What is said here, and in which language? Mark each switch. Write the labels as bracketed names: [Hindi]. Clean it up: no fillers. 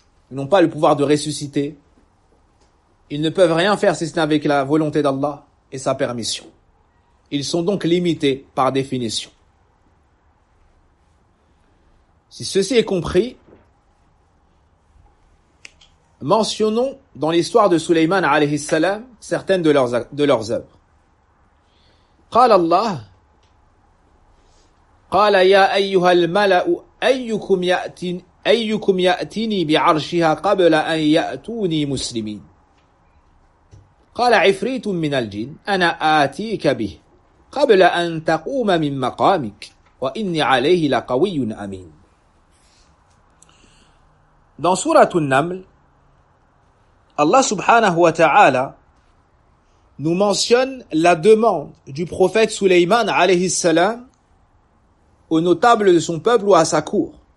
[French] Ils n'ont pas le pouvoir de ressusciter. Ils ne peuvent rien faire si ce n'est avec la volonté d'Allah et sa permission. Ils sont donc limités par définition. Si ceci est compris, mentionnons dans l'histoire de Sulayman alayhi salam certaines de leurs œuvres. [Arabic] قال الله قال يا أيها الملأ أيكم يأتين أيكم يأتيني بعرشها قبل أن يأتوني مسلمين قال عفريت من الجن أنا آتيك به قبل أن تقوم من مقامك وإني عليه لقوي أمين. [French] Dans sourate An-Naml, Allah subhanahu wa ta'ala nous mentionne la demande du prophète Sulayman alayhi salam aux notables de son peuple ou à sa cour.